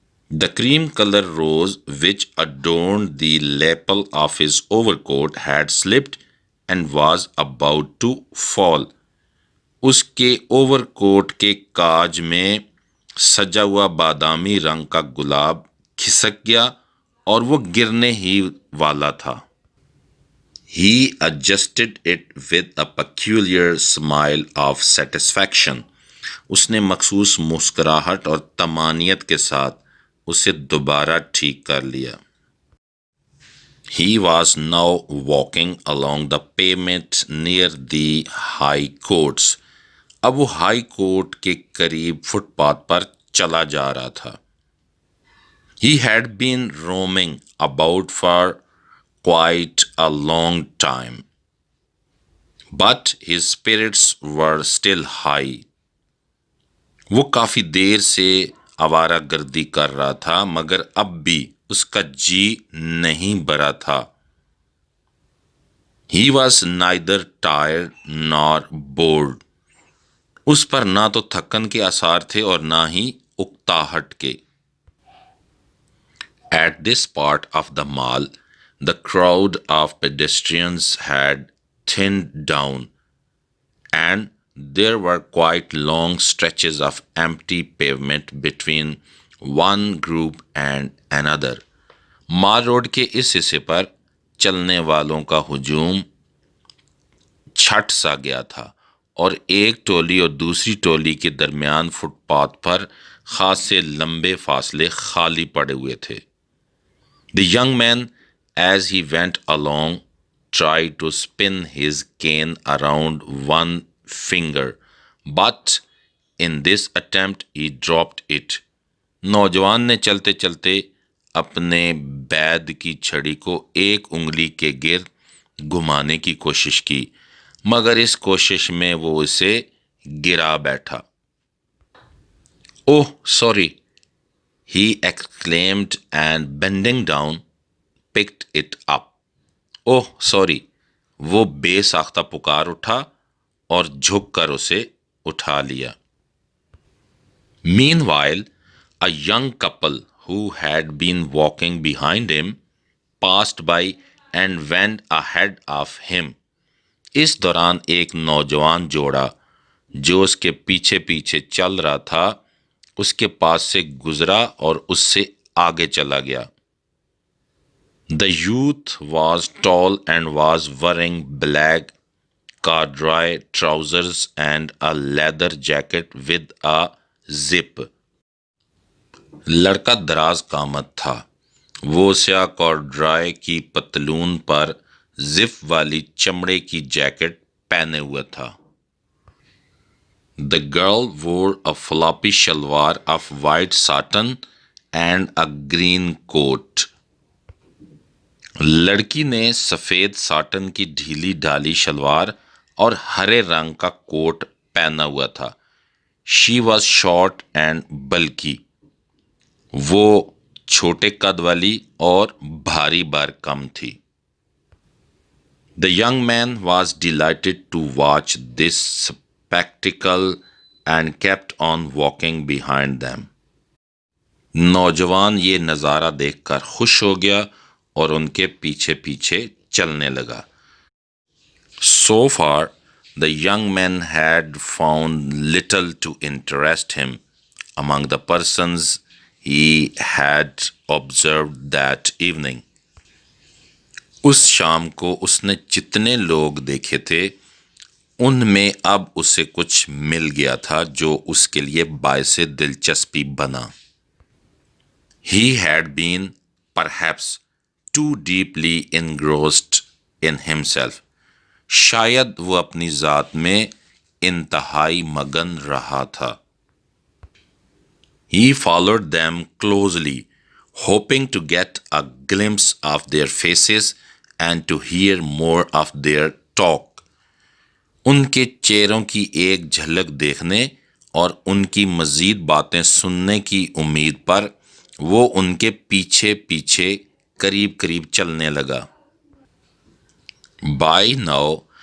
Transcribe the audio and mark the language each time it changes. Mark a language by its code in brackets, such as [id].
[en] The cream color rose which adorned the lapel of his overcoat had slipped and was about to fall. [ur] اس کے over کوٹ کے کاج میں سجا ہوا بادامی رنگ کا گلاب کھسک گیا اور وہ گرنے ہی والا تھا. [en] He adjusted it with a peculiar smile of satisfaction. [ur] اس نے مخصوص مسکراہٹ اور طمانینت کے ساتھ اسے دوبارہ ٹھیک کر لیا. [en] He was now walking along the pavement near the high courts. [ur] اب وہ ہائی کورٹ کے قریب فٹ پاتھ پر چلا جا رہا تھا. [en] He had been roaming about for quite a long time, but his spirits were still high. [ur] وہ کافی دیر سے آوارہ گردی کر رہا تھا مگر اب بھی اس کا جی نہیں بھرا تھا. [en] He was neither tired nor bored. [ur] اس پر نہ تو تھکن کے آثار تھے اور نہ ہی اکتاہٹ کے. [en] At this part of the mall, the crowd of pedestrians had thinned down, and there were quite long stretches of empty pavement between one group and another. [ur] Mall road کے اس حصے پر چلنے والوں کا ہجوم چھٹ سا گیا تھا اور ایک ٹولی اور دوسری ٹولی کے درمیان فٹ پاتھ پر خاصے لمبے فاصلے خالی پڑے ہوئے تھے. [en] The young man, as he went along, tried to spin his cane around one finger, but in this attempt he dropped it. [ur] نوجوان نے چلتے چلتے اپنے بید کی چھڑی کو ایک انگلی کے گرد گھمانے کی کوشش کی مگر اس کوشش میں وہ اسے گرا بیٹھا. [en] Oh, sorry, he exclaimed and bending down picked it up. Oh, sorry, [ur] وہ بے ساختہ پکار اٹھا اور جھک کر اسے اٹھا لیا. [en] Meanwhile, a young couple who had been walking behind him passed by and went ahead of him. [ur] اس دوران ایک نوجوان جوڑا جو اس کے پیچھے پیچھے چل رہا تھا اس کے پاس سے گزرا اور اس سے آگے چلا گیا. [en] The youth was tall and was wearing black corduroy trousers and a leather jacket with a zip. [ur] لڑکا دراز قامت تھا. وہ سیاہ کارڈرائے کی پتلون پر زپ والی چمڑے کی جیکٹ پہنے ہوئے تھا. [en] The girl wore a floppy shalwar of white satin and a green coat. [ur] لڑکی نے سفید ساٹن کی ڈھیلی ڈھالی شلوار اور ہرے رنگ کا کوٹ پہنا ہوا تھا. [en] She was short and bulky. [ur] وہ چھوٹے قد والی اور بھاری بھرکم تھی. [en] The young man was delighted to watch this spectacle and kept on walking behind them. [ur] نوجوان یہ نظارہ دیکھ کر خوش ہو گیا اور ان کے پیچھے پیچھے چلنے لگا. [en] So far, the young man had found little to interest him among the persons he had observed that evening. [ur] اس شام کو اس نے جتنے لوگ دیکھے تھے ان میں اب اسے کچھ مل گیا تھا جو اس کے لیے باعث دلچسپی بنا. [en] He had been, perhaps, too deeply engrossed in himself. [ur] شاید وہ اپنی ذات میں انتہائی مگن رہا تھا. [en] He followed them closely, hoping to get a glimpse of their faces and to hear more of their talk. [ur] ان کے چہروں کی ایک جھلک دیکھنے اور ان کی مزید باتیں سننے کی امید پر وہ ان کے پیچھے پیچھے قریب قریب چلنے لگا. [en] By now,